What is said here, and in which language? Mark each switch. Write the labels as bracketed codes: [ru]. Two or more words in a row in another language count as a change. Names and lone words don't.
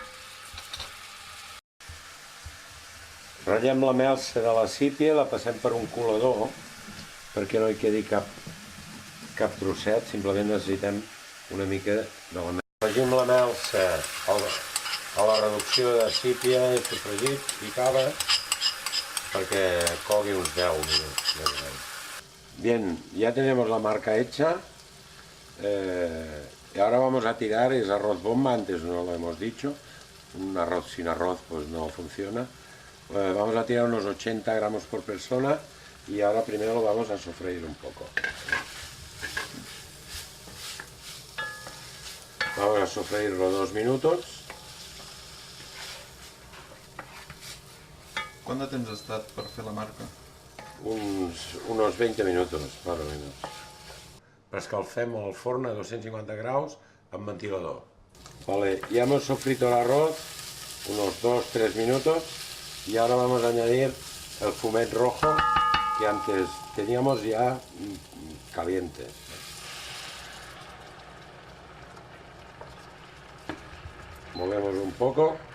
[ca] Ratllem la melsa de la sípia i la passem per un colador perquè no hi quedi cap trosset, simplement necessitem una mica de la melsa. Afegim la melsa a la reducció de sípia, sofregit i cava perquè cogui uns 10 minuts. [es] Bien, ya tenemos la marca hecha y ahora vamos a tirar, es arroz bomba, antes no lo hemos dicho, un arroz sin arroz pues no funciona. Vamos a tirar unos 80 gramos por persona y ahora primero lo vamos a sofreír un poco. Vamos a sofreírlo 2 minutos. [ca] ¿Cuánto temps ha estat per fer la marca? [es] Unos 20 minutos, más o menos. [ca] Escalfem el forn a 250 graus amb ventilador. [es] Vale, ya hemos sofrito el arroz unos 2-3 minutos y ahora vamos a añadir el fumet rojo que antes teníamos ya caliente. Movemos un poco.